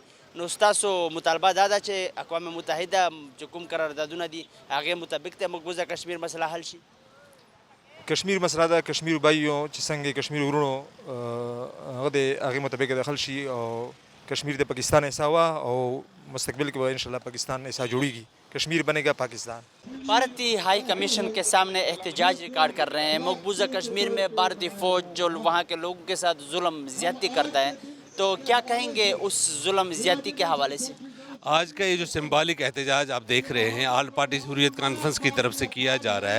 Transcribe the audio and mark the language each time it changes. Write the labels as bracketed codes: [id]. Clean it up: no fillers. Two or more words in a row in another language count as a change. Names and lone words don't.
[ps] نو ستاسو مطالبه دا ده چې اقوام متحده چې کوم قراردادونه دي هغې مطابق د مقبوضه کشمیر مسله حل شي؟ کشمیر مسله ده کشمیر بایو چې څنګه کشمیر ورونو هغه د هغې مطابق د حل شي او کشمیر د پاکستان حصہ وا او مستقبل کې به انشاءاللہ پاکستان حصہ جوڑेगी، [ur] کشمیر بنے گا پاکستان. بھارتی ہائی کمیشن کے سامنے احتجاج ریکارڈ کر رہے ہیں. مقبوضہ کشمیر میں بھارتی فوج جو وہاں کے لوگوں کے ساتھ ظلم زیادتی کرتا ہے، تو کیا کہیں گے اس ظلم زیادتی کے حوالے سے؟ آج کا یہ جو سمبولک احتجاج آپ دیکھ رہے ہیں آل پارٹیز حریت کانفرنس کی طرف سے کیا جا رہا ہے.